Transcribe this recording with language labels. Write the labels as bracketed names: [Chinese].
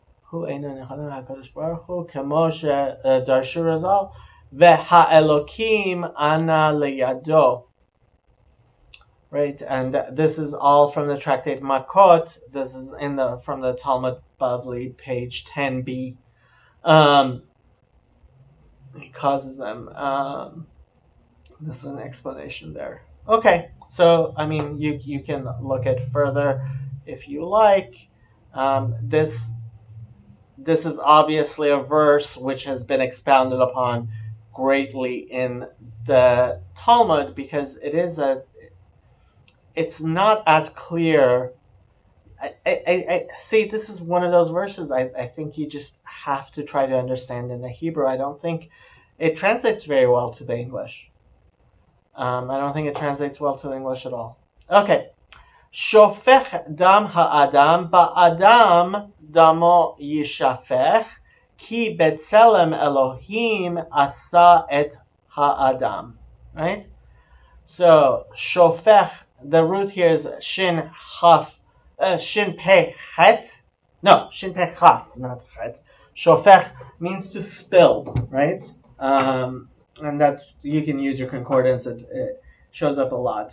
[Hebrew] הוא אינו נכנע הקדוש ברוך הוא כמו שדרשו רז"ל והאלוקים ענה לידו. [English] Right, and this is all from the tractate Makot. This is from the Talmud Bavli, page 10b. He causes them. This is an explanation there. Okay, so I mean, you can look at further if you like. This is obviously a verse which has been expounded upon greatly in the Talmud, because it's not as clear. I see, this is one of those verses I think you just have to try to understand in the Hebrew. I don't think it translates very well to the English. I don't think it translates well to the English at all. Okay. [Hebrew] שופך דם האדם באדם דמו ישפך כי בצלם אלוהים עשה את האדם. [English] Right? So שופך, the root here is shin pei chet. No, shin pei chaf, not chet. Shofech means to spill, right? And that you can use your concordance. It shows up a lot.